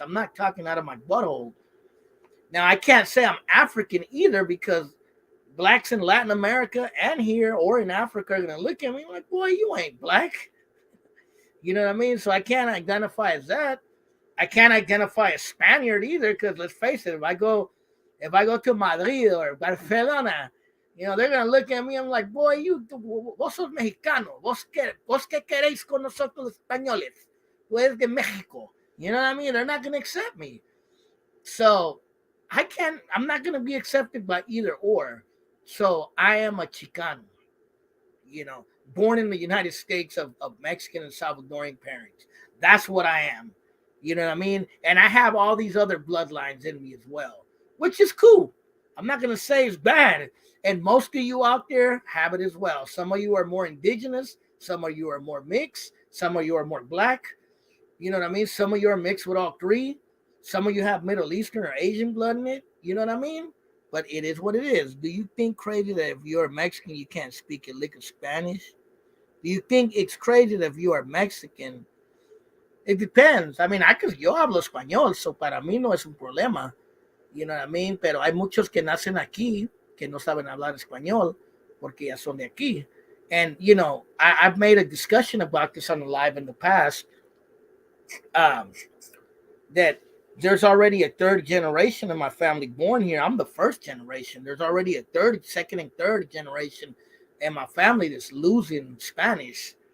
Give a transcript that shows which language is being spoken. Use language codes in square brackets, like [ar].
[en] I'm not talking out of my butthole. Now I can't say I'm African either because blacks in Latin America and here or in Africa are gonna look at me like, boy, you ain't black. You know what I mean? So I can't identify as that. I can't identify as Spaniard either because let's face it, if I go to Madrid or Barcelona, they're gonna look at me. I'm like, boy, vos sos mexicano. [es] Vos qué queréis con nosotros los españoles? [en] Tú eres de Mexico. You know what I mean? They're not gonna accept me. So I'm not gonna be accepted by either or. So I am a Chicano, you know, born in the United States of Mexican and Salvadorian parents. That's what I am. You know what I mean? And I have all these other bloodlines in me as well, which is cool. I'm not going to say it's bad. And most of you out there have it as well. Some of you are more indigenous. Some of you are more mixed. Some of you are more black. You know what I mean? Some of you are mixed with all three. Some of you have Middle Eastern or Asian blood in it. You know what I mean? But it is what it is. Do you think crazy that if you're Mexican, you can't speak a lick of Spanish? Do you think it's crazy that if you are Mexican? It depends. [es] I mean, yo hablo español, so para mí no es un problema. You know what I mean? Pero hay muchos que nacen aquí que no saben hablar español porque ya son de aquí. [en] And, I've made a discussion about this on the live in the past, that there's already a third generation of my family born here. I'm the first generation. There's already a second and third generation in my family that's losing Spanish.